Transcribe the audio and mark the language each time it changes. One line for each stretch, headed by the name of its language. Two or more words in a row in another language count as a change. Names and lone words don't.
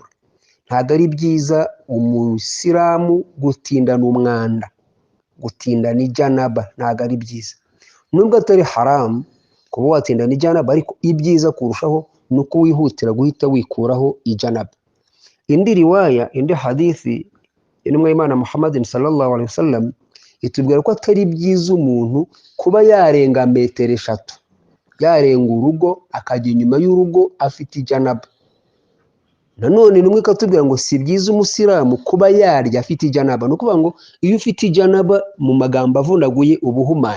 Kinyarwanda: Ntabwo ari byiza umusilamu gutindana umwanda, gutindana ijanaba ntabwo ari byiza. Nubwo atari haramu kuba watindana ijanaba, ariko ibyiza kurushaho ni uko wihutira guhita wikuraho ijanaba. Indi riwaya, indi hadithi intumwa y'Imana Muhammad
Arabic: صلى الله عليه وسلم
Kinyarwanda: itubwira ko atari byiza umuntu kuba yarenga metero 3, yarenga urugo akajya inyuma y'urugo afite ijanaba. Nanone numwe katubwira ngo si byiza umusilamu kuba yarya afite ijanaba. No kuvuga ngo iyo ufite ijanaba mu magambo avunaguye ubuhumanye.